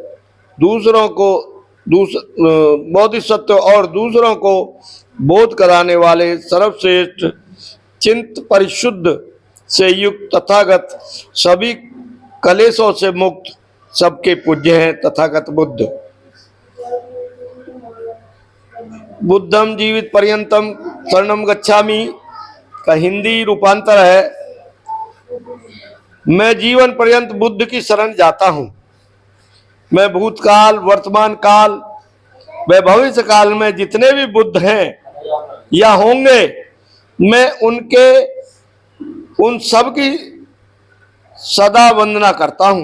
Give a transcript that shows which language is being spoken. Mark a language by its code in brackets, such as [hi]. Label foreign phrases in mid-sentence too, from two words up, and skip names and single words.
[hi] बोधिसत्व और दूसरों को बोध कराने वाले सर्वश्रेष्ठ चिंत परिशुद्ध से युक्त तथागत सभी कलेशों से मुक्त सबके पूज्य हैं तथागत बुद्ध। [pi] बुद्धम जीवित पर्यंतम शरणम गच्छामि [hi] का हिंदी रूपांतर है, मैं जीवन पर्यंत बुद्ध की शरण जाता हूं। मैं भूतकाल, वर्तमान काल व भविष्य काल में जितने भी बुद्ध हैं या होंगे, मैं उन सब की सदा वंदना करता हूं।